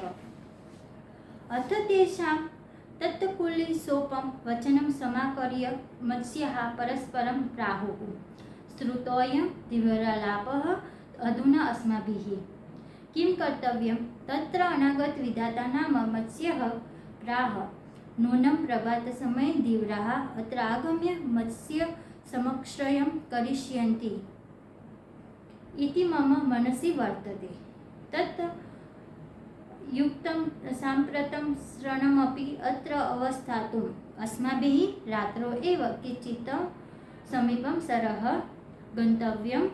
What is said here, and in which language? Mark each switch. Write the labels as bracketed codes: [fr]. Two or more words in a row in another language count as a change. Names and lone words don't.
[sa] અથ તેષાં તત્કુલિસોપમ વચनं સમાકર્ય મત્સ્યાः પરસ્પરં પ્રાહુः શ્રુતોऽયં ધીવરાલાપः અધુના અસ્માભિः કિં કર્તવ્યં તત્ર અનાગત વિધાતા નામ મત્સ્યઃ પ્રાહ નૂनं પ્રભાતસમયે ધીવરાः અત્ર આગમ્ય મત્સ્ય સમક્ષયં કરિષ્યन्ति इति मम मनसि वर्तते. तत् युक्तं साम्प्रतं श्रणमपि अत्र अवस्थातुम् अस्माभिः रात्रौ एव किञ्चित् समीपं सरः गन्तव्यम्.